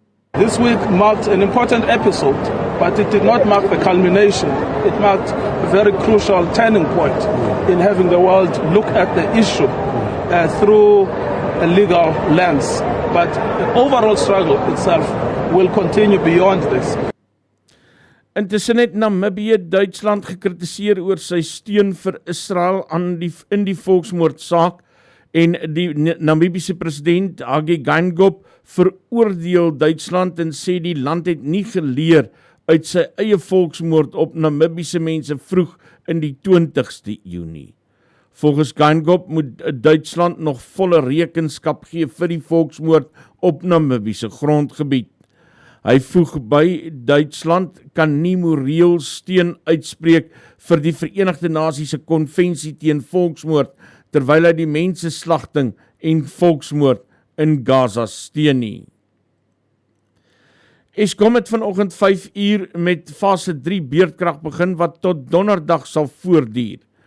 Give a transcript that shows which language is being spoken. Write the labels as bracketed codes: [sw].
[en] This week marked an important episode, but it did not mark the culmination. It marked a very crucial turning point in having the world look at the issue through a legal lens. But the overall struggle itself will continue beyond this. [af] Intussen het Namibië Duitsland gekritiseer oor sy steun vir Israel in die volksmoordsaak en die Namibiese president Hage Geingob veroordeel Duitsland en sê die land het nie geleer uit sy eie volksmoord op Namibiese mense vroeg in die 20ste eeu nie. Volgens Geingob moet Duitsland nog volle rekenskap gee vir die volksmoord op Namibiese grondgebied. Hy voeg by, Duitsland kan nie moreel steun uitspreek vir die Verenigde Nasies se konvensie teen volksmoord, terwyl hy die menseslagting en volksmoord in Gaza steun nie. Eskom het vanoggend 5 uur met fase 3 beurtkrag begin wat tot donderdag sal voortduur.